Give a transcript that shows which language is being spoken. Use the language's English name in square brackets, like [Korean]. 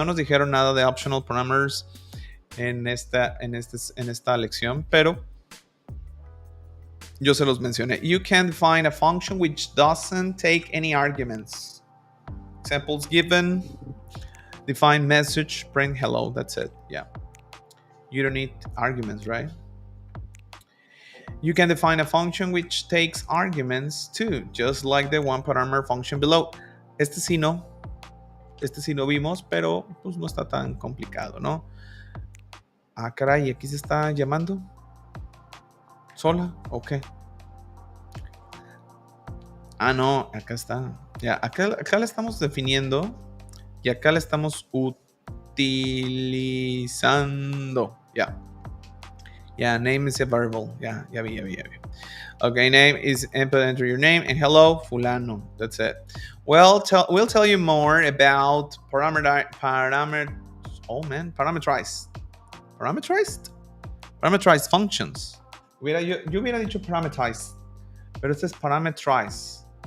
[Spanish] No nos dijeron nada de optional parameters en esta lección, pero yo se los mencioné. [English] You can define a function which doesn't take any arguments. Examples given. Define message, print hello. That's it. Yeah. You don't need arguments, right? You can define a function which takes arguments too, just like the one parameter function below. [Spanish] Este sí no vimos, pero pues no está tan complicado, ¿no? Ah, caray, aquí se está llamando. ¿Sola? Ok. Ah, no, acá está. Ya, acá la estamos definiendo y acá la estamos utilizando. [English] Ya. Yeah, name is a variable. Yeah, [Spanish] ya vi. [English] Okay, name is enter your name and hello, fulano. That's it. Well, we'll tell you more about parameterized functions. [Spanish] Yo hubiera dicho parameterized, pero este es parameterized.